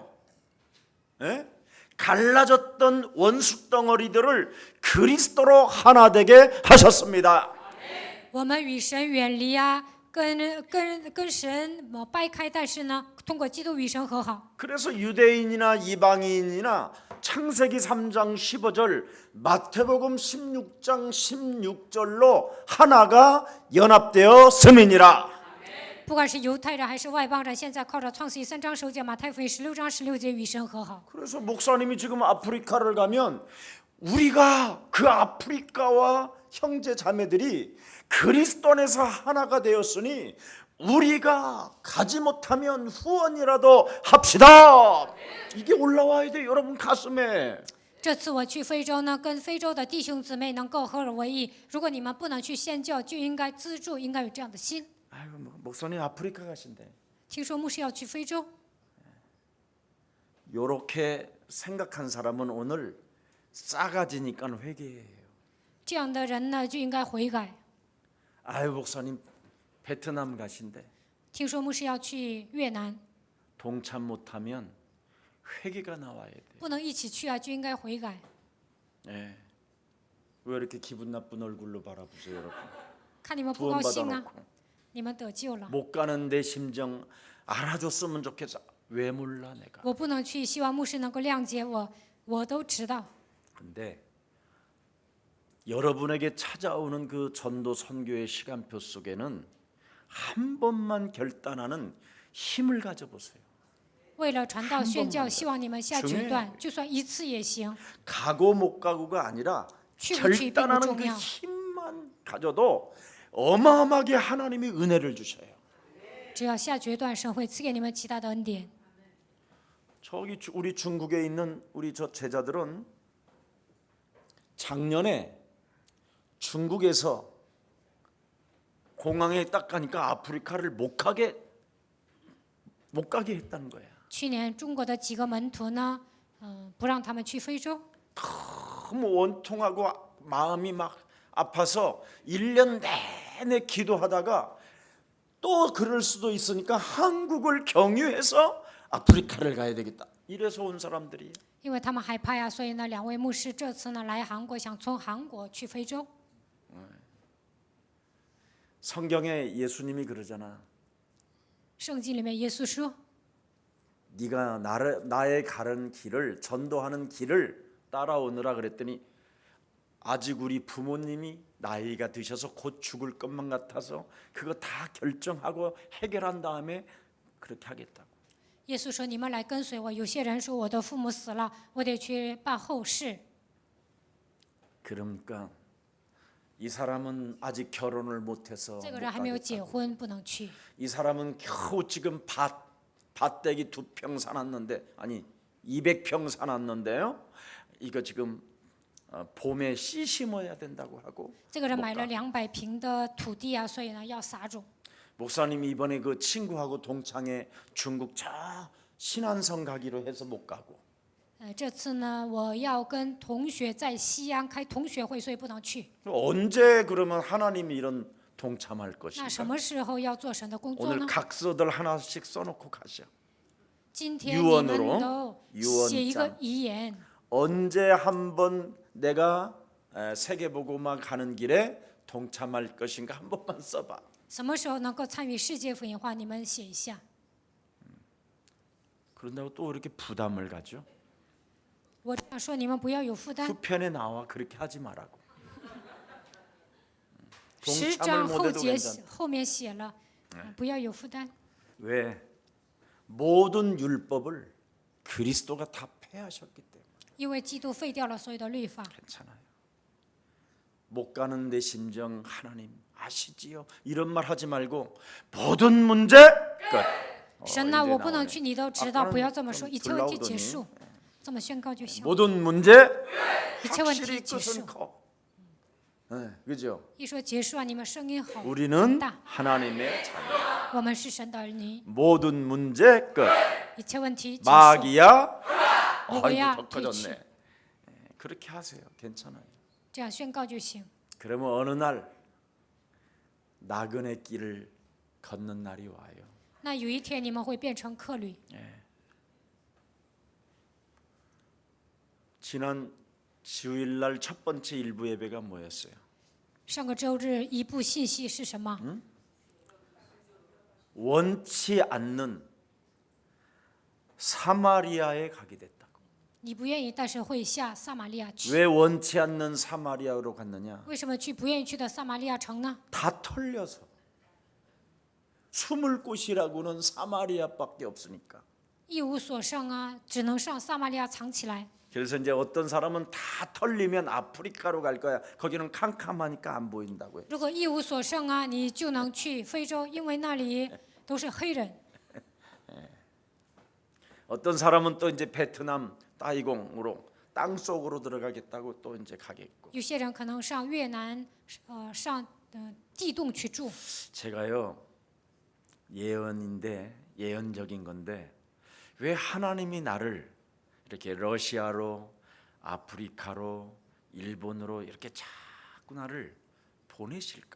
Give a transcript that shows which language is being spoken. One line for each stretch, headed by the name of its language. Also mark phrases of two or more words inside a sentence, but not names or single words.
Korean: 예? 갈라졌던 원수 덩어리들을 그리스도로 하나 되게 하셨습니다.
Chinese: 我们与神远离啊，跟神掰开，但是呢，通过基督与神和好。
Korean: 그래서 유대인이나 이방인이나 창세기 3장 15절, 마태복음 16장 16절로 하나가 연합되어 스민이라.
Chinese: 不管是犹太人还是外邦人，现在靠着创世纪3章15节、马太福音16章16节与神和好。
Korean: 그래서 목사님이 지금 아프리카를 가면 우리가 그 아프리카와 형제 자매들이 그리스도 안에서 하나가 되었으니 우리가 가지 못하면 후원이라도 합시다. 이게 올라와야 돼 여러분 가슴에.
Chinese: 这次我去非洲呢，跟非洲的弟兄姊妹能够合而为一。如果你们不能去献教，就应该资助，应该有这样的心。
Korean: 아이고 목사님 아프리카 가신대.
Chinese: 听说牧师要去非洲，
Korean: 요렇게 생각한 사람은 오늘 싸가지니까 회개해요.
Chinese: 这样的人呢就应该悔改。
Korean: 아유 목사님 베트남 가신대.
Chinese: 听说牧师要去越南，
Korean: 동참 못하면 회개가 나와야 돼.
Chinese: 不能一起去啊，就应该悔改。
Korean: 네. 왜 이렇게 기분 나쁜 얼굴로 바라보세요 여러분.
Chinese: 看你们不高兴啊，
Korean: 구원받아놓고
Chinese: 你们得救了。
Korean: 못 가는 내 심정 알아줬으면 좋겠어. 왜 몰라 내가.
Chinese: 我不能去，希望牧师能够谅解我，我都知道。
Korean: 근데 여러분에게 찾아오는 그 전도 선교의 시간표 속에는 한 번만 결단하는 힘을 가져보세요.
Chinese: 为了传道宣教，希望你们下决
Korean: 중요해
Chinese: 断，就算一次也行。
Korean: 가고 못 가고가 아니라
Chinese: 去不去并不
Korean: 결단하는
Chinese: 重
Korean: 그
Chinese: 要，
Korean: 힘만 가져도 어마어마하게 하나님이 은혜를 주셔요.
Chinese: 只要下决断，神会赐给你们极大的恩典。
Korean: 우리 중국에 있는 우리 저 제자들은 작년에 중국에서 공항에 딱 가니까 아프리카를 못 가게 했다는 거야.
Chinese: 去年中国的几个门徒呢，不让他们去非洲，
Korean: 너무 원통하고 마음이 막 아파서 1년 내내 기도하다가 또 그럴 수도 있으니까 한국을 경유해서 아프리카를 가야 되겠다. 이래서 온 사람들이에요.
Chinese: 因为他们害怕呀，所以呢，两位牧师这次呢来韩国，想从韩国去非洲。
Korean: 성경에 예수님이 그러잖아.
Chinese: 圣经里面耶稣说，
Korean: 네가 나의 가는 길을 전도하는 길을 따라오느라 그랬더니 아직 우리 부모님이 나이가 드셔서 곧 죽을 것만 같아서 그거 다 결정하고 해결한 다음에 그렇게 하겠다고.
Chinese: 耶稣说：“你们来跟随我。” 有些人说：“我的父母死了，我得去办后事。”
Korean: 그러니까 이 사람은 아직 결혼을 못해서
Chinese: 这
Korean: 못
Chinese: 个人还没有结
Korean: 가겠다고.
Chinese: 婚，不能去。
Korean: 이 사람은 겨우 지금 밭대기 2평 사놨는데 아니 200평 사놨는데요. 이거 지금 봄에 씨 심어야 된다고 하고
Chinese: 这个人
Korean: 못
Chinese: 买
Korean: 가.
Chinese: 了200平的土地啊，所以呢要撒种。
Korean: 목사님이 이번에 그 친구하고 동창회 중국 저 신안성 가기로 해서 못 가고
Chinese: 这次呢，我要跟同学在西安开同学会，所以不能去。
Korean: 언제 그러면 하나님이 이런 동참할
Chinese: 那
Korean: 것인가?
Chinese: 什么时候要做神的工作
Korean: 오늘
Chinese: 呢？
Korean: 각서들 하나씩 써놓고 가셔.
Chinese: 今天你
Korean: 유언으로
Chinese: 们都
Korean: 유언장
Chinese: 写一个遗言。
Korean: 언제 한번 내가 세계복음화 가는 길에 동참할 것인가 한 번만 써봐.
Chinese: 什么时候能够参与世界福音化？你们写一下。
Korean: 그런다고 또 이렇게 부담을 가죠.
Chinese: 我这样说，你们不要有负担。
Korean: 후편에 나와 그렇게 하지 말라고. 10 동참을
Chinese: 章后
Korean: 못해도
Chinese: 节
Korean: 괜찮아.
Chinese: 后面写了，不要有负担。
Korean: 왜? 모든 율법을 그리스도가 다 폐하셨기 때문에
Chinese: 因为基督废掉了所有的律法。
Korean: 괜찮아요. 못 가는 내 심정 하나님 아시지요? 이런 말 하지 말고 모든 문제 끝.
Chinese: 神呐，
Korean: 이제
Chinese: 我不能
Korean: 나오네.
Chinese: 去，你都知道，
Korean: 아까는
Chinese: 不要这么
Korean: 좀
Chinese: 说，一切问题
Korean: 불
Chinese: 结
Korean: 나오더니
Chinese: 束，这么宣告就行。
Korean: 모든 문제
Chinese: 一切问
Korean: 확실히
Chinese: 题结
Korean: 끝은
Chinese: 束，
Korean: 커. 네, 그죠?
Chinese: 一说结束啊，你们声音好，
Korean: 우리는 다. 하나님의 자녀.
Chinese: 我们是神的儿女，
Korean: 모든 문제 끝.
Chinese: 一切问题结束。
Korean: 마귀야. 누구야? 이거 더 커졌네. 그렇게 하세요. 괜찮아요.
Chinese: 这样宣告就行。
Korean: 그러면 어느 날 나그네 길을 걷는 날이 와요.
Chinese: 那有一天你们会变成客旅。
Korean: 지난 주일날 첫 번째 일부 예배가 뭐였어요?
Chinese: 上个周日一部信息是什么？
Korean: 원치 않는 사마리아에 가게 됐다고.
Chinese: 你不愿意，但是会下撒玛利亚去。
Korean: 왜 원치 않는 사마리아로 갔느냐?
Chinese: 为什么去不愿意去的撒玛利亚城呢？
Korean: 다 털려서 숨을 곳이라고는 사마리아밖에 없으니까.
Chinese: 一无所剩啊，只能上撒玛利亚藏起来。
Korean: 그래서 이제 어떤 사람은 다 털리면 아프리카로 갈 거야. 거기는 캄캄하니까 안 보인다고요.
Chinese: 如果一无所剩啊，你就能去非洲，因为那里都是黑人。
Korean: 어떤 사람은 또 이제 베트남 따이공으로 땅 속으로 들어가겠다고 또 이제 가겠고.
Chinese: 有些人可能上越南，上地洞去住。
Korean: 제가요 예언인데 예언적인 건데 왜 하나님이 나를 이렇게 러시아로 아프리카로 일본으로 이렇게 자꾸 나를 보내실까?